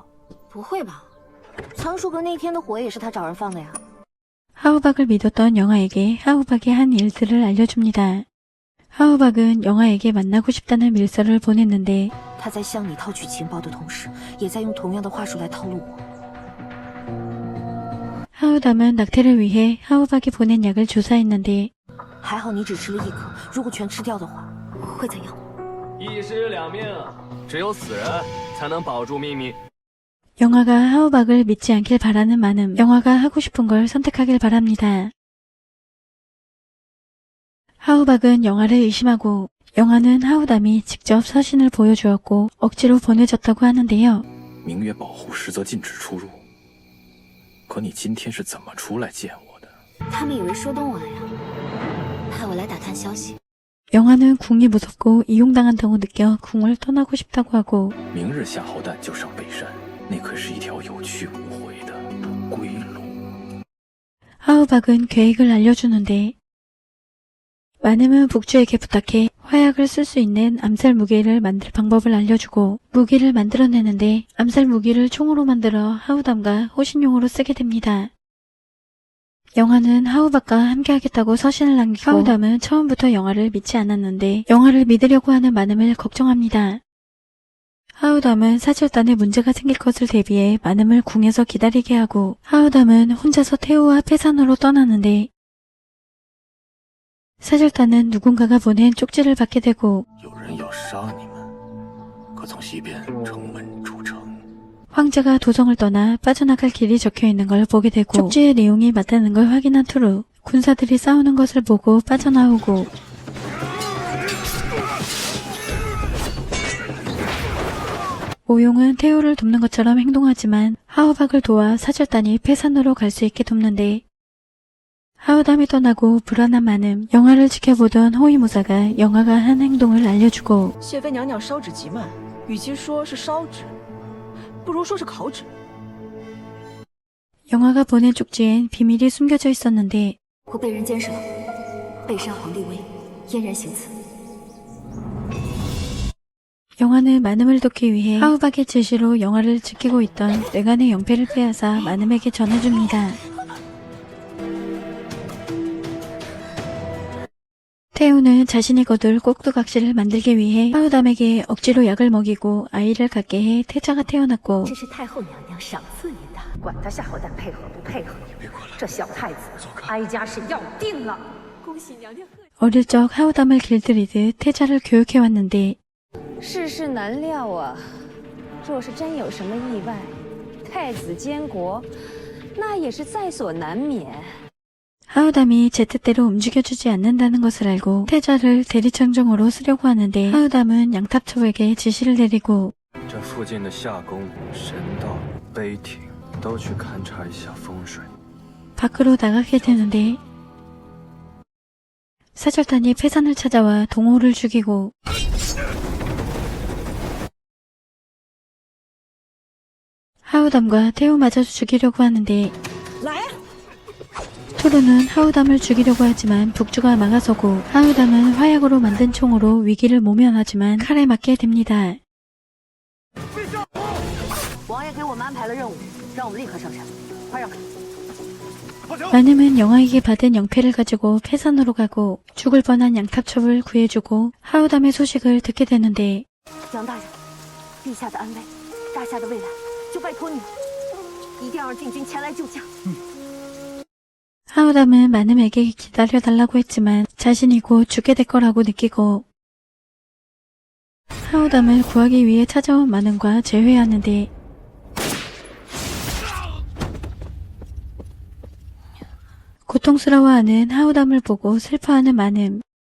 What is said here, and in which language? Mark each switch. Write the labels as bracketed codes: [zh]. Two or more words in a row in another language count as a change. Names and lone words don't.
[zh] 不会吧？藏书阁那天的火也是他找人放的呀。 [ko] 하우박을 믿었던 영화에게 하우박이 한 일들을 알려줍니다. 하우박은 영화에게 만나고 싶다는 밀서를 보냈는데 [zh] 他在向你套取情报的同时，也在用同样的话术来套路我。 [ko] 하우담은 낙태를 위해 하우박이 보낸 약을 조사했는데 [zh] 还好你只吃了一颗，如果全吃掉的话，会怎样？一尸两命，只有死人才能保住秘密。 [ko] 영화가 하우박을 믿지 않길 바라는 마음, 영화가 하고 싶은 걸 선택하길 바랍니다. 하우박은 영아를 의심하고 영아는 하우담이 직접 서신을 보여주었고 억지로 보내줬다고 하는데요. [zh] 明月保护实则禁止出入，可你今天是怎么出来见我的？他们以为说动我了呀，派我来打探消息。 [ko] 영아는 궁이 무섭고 이용당한다고 느껴 궁을 떠나고 싶다고 하고 [zh] 明日夏侯旦就上北山，那可是一条有去无回的不归路。 [ko] 하우박은 계획을 알려주는데 마넴은 북주에게 부탁해 화약을 쓸 수 있는 암살 무기를 만들 방법을 알려주고 무기를 만들어내는데 암살 무기를 총으로 만들어 하우담과 호신용으로 쓰게 됩니다. 영아는 하우박과 함께하겠다고 서신을 남기고 하우담은 처음부터 영아를 믿지 않았는데 영아를 믿으려고 하는 마넴을 걱정합니다. 하우담은 사절단에 문제가 생길 것을 대비해 마넴을 궁에서 기다리게 하고 하우담은 혼자서 태우와 패산으로 떠나는데 사절단은 누군가가 보낸 쪽지를 받게 되고 [zh] 有人要杀你们，可从西边城门出城。 [ko] 황제가 도성을 떠나 빠져나갈 길이 적혀있는 걸 보게 되고 쪽지의 내용이 맞다는 걸 확인한 투르 군사들이 싸우는 것을 보고 빠져나오고 오용은 태우를 돕는 것처럼 행동하지만 하우박을 도와 사절단이 패산으로 갈 수 있게 돕는데 하우담이 떠나고 불안한 마넴, 영아를 지켜보던 호위무사가 영아가 한 행동을 알려주고 [zh] 谢妃娘娘烧纸极慢，与其说是烧纸，不如说是烤纸。 [ko] 영아가 보낸 쪽지엔 비밀이 숨겨져 있었는데 [zh] 我被人监视了，背山皇帝威，燕然行刺。 [ko] 영아는 마넴을 돕기 위해 하우박의 지시로 영아를 지키고 있던 뇌간의 영패를 빼앗아 마넴에게 전해줍니다. 태우는 자신이 거둘 꼭두각시를 만들기 위해 하우담에게 억지로 약을 먹이고 아이를 갖게 해 태자가 태어났고 [zh] 这是太后娘娘赏赐您的，管他夏侯旦配合不配合，这小太子哀家是要定了。恭喜娘娘贺喜。 [ko] 어릴 적 하우담을 길들이듯 태자를 교육해왔는데 [zh] 世事难料啊！若是真有什么意外，太子监国，那也是在所难免。 [ko] 하우담이 제 뜻대로 움직여주지 않는다는 것을 알고 태자를 대리청정으로 쓰려고 하는데 하우담은 양탑초에게 지시를 내리고 [zh] 这附近的夏宫、神道、碑亭都去勘察一下风水。 [ko] 밖으로 나가게 되는데 사절단이 패산을 찾아와 동호를 죽이고 하우담과 태우마저도 죽이려고 하는데 투르는 하우담을 죽이려고 하지만 북주가 막아서고 하우담은 화약으로 만든 총으로 위기를 모면하지만 칼에 맞게 됩니다. [zh] 王爷给我们安排了任务，让我们立刻上山，快让开！ [ko] 마넴은 영아에게 받은 영패를 가지고 패산으로 가고 죽을 뻔한 양탑첩을 구해주고 하우담의 소식을 듣게 되는데 [zh] 杨大人，陛下的安危，大夏的未来，就拜托你了，一定要让禁军前来救驾。 [ko] 하우담은 마넴에게 기다려달라고 했지만 자신이 곧 죽게 될 거라고 느끼고 하우담을 구하기 위해 찾아온 마넴과 재회하는데 고통스러워하는 하우담을 보고 슬퍼하는 마넴.